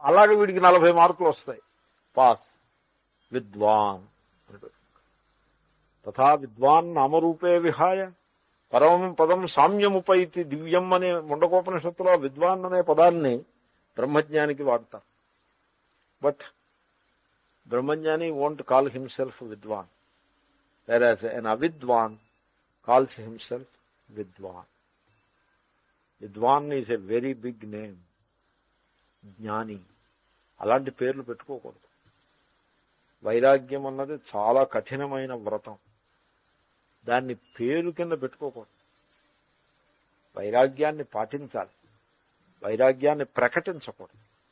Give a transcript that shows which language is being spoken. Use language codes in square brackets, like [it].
[te] అలాగే వీడికి 40 మార్కులు వస్తాయి, పాస్. [sa] విద్వాన్ తథా విద్వాన్ నామరూపే విహాయ పరమం పదం సామ్యముపైతి దివ్యం [te] అనే ముండకోపనిషత్తులో విద్వాన్ అనే పదాన్ని బ్రహ్మజ్ఞానికి వాడతారు. [en] But బ్రహ్మజ్ఞాని won't call himself vidwan, whereas an avidwan calls himself vidwan. Vidwan is a very big name. [te] జ్ఞాని, అలాంటి పేర్లు పెట్టుకోకూడదు. వైరాగ్యం అన్నది చాలా కఠినమైన వ్రతం, దాన్ని పేరు కింద పెట్టుకోకూడదు. వైరాగ్యాన్ని పాటించాలి, వైరాగ్యాన్ని ప్రకటించకూడదు.